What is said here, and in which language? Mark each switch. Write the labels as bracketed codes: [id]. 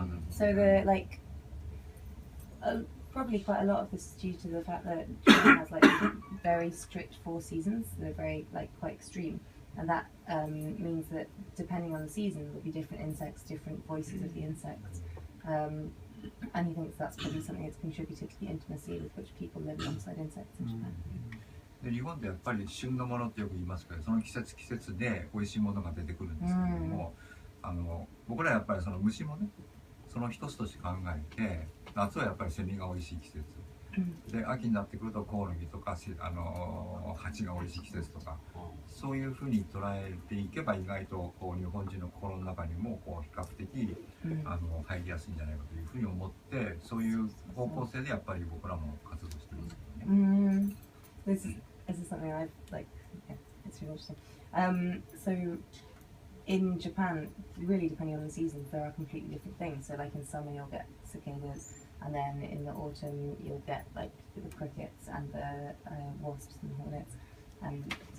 [en] So the like, probably quite a lot of this is due to the fact that Japan has like very strict 4 seasons. They're very like quite extreme, and that means that depending on the season, there'll be different insects, different voices of the insects. And he thinks that's probably something that's contributed to the intimacy with which people live alongside insects in Japan. [ja] で日本でやっぱり旬のものってよく言いますけど、その季節で美味しいものが出てくるんですけれども、僕らやっぱりその虫もね、その一つとして考えて、夏はやっぱりセミが美味しい季節、で秋になってくるとコオロギとか蜂が美味しい季節とか、そういうふうに捉えていけば意外とこう日本人の心の中にもこう比較的入りやすいんじゃないかというふうに思って、そういう方向性でやっぱり僕らも活動してるんですけどね。 [en] This is something I've like. Yeah, it's really interesting. So in Japan, really depending on the seasons, there are completely different things. So like in summer, you'll get cicadas, and then in the autumn, you'll get like the crickets and the wasps and hornets, and